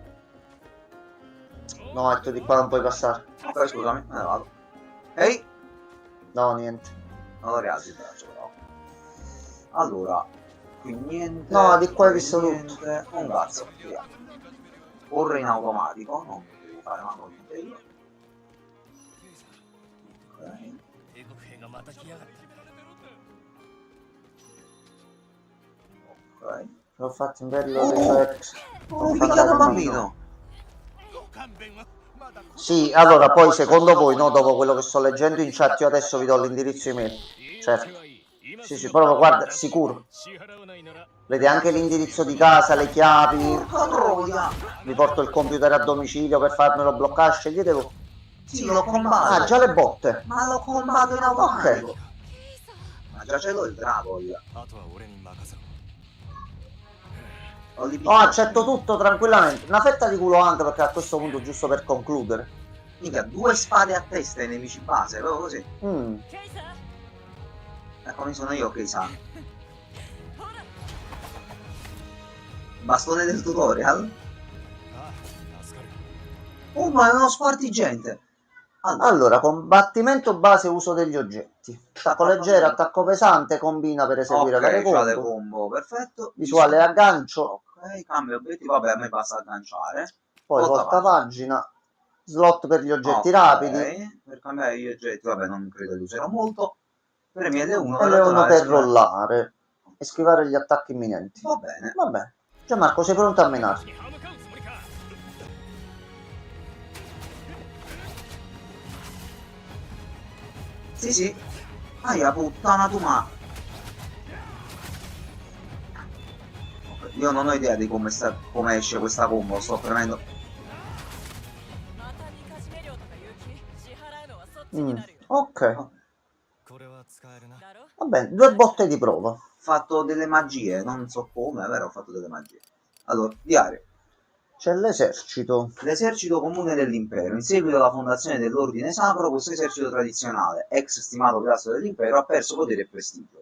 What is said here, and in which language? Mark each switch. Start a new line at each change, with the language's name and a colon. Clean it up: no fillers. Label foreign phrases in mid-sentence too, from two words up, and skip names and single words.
Italian: No, ecco, di qua non puoi passare. Ok, scusami, me ne vado. Ehi, No, niente. non lo rialzi il braccio però. Allora, qui niente. No, di qua hai qui visto niente. Un cazzo, via. Corre in automatico, non devo fare manco niente io. Ok.
Japanese: 帝国兵がまた来やがった
Italian: Ok. L'ho fatto in bello dei suoi ex. Ho picchiato un bambino. Sì, allora poi secondo voi, no, dopo quello che sto leggendo in chat, io adesso vi do l'indirizzo email. Certo. Sì, sì, proprio guarda, sicuro. Vedete anche l'indirizzo di casa, le chiavi. Porca troia. Vi porto il computer a domicilio per farmelo bloccare, scegliete voi. Sì, lo combatto. Ah, già le botte. Ma lo combatto in automatico. Ma già ce l'ho il drago io.
Japanese: あとは俺に任せろ
Italian: Ho li No, picchiato. accetto tutto tranquillamente. Una fetta di culo anche perché a questo punto, giusto per concludere. Mica, 2 spade a testa ai nemici base, proprio così. ケイサー Ecco, mi sono io che sa. Bastone del tutorial?
Japanese: ああ助かる
Italian: Oh, ma è uno spartigente. Allora, Allora, combattimento base, uso degli oggetti. Attacco leggero, attacco pesante, combina per eseguire varie ok, visuale combo. combo, perfetto. Visuale aggancio, Ok, cambio obiettivo, vabbè, a me basta agganciare. poi Volta volta pagina, slot per gli oggetti Ok, rapidi per cambiare gli oggetti, vabbè, non credo li userò molto. Premi L1 e L1 per rollare. rollare e schivare gli attacchi imminenti. Va bene. Vabbè. Gianmarco, sei pronto a menare?
Japanese: に歯向かうつもりか
Italian: Sì, sì. Aia puttana tu ma. Ok, io non ho idea di come esce questa combo, sto premendo.
Japanese: またみかじめ料とか言う気支払うのはそっちになるよ
Italian: Ok,
Japanese: これは使えるなだろ
Italian: va bene, 2 botte di prova. Ho fatto delle magie, non so come, però ho fatto delle magie. Allora, diario. C'è l'esercito. L'esercito comune dell'impero. In seguito alla fondazione dell'ordine sacro, questo esercito tradizionale, ex stimato pilastro dell'impero, ha perso potere e prestigio.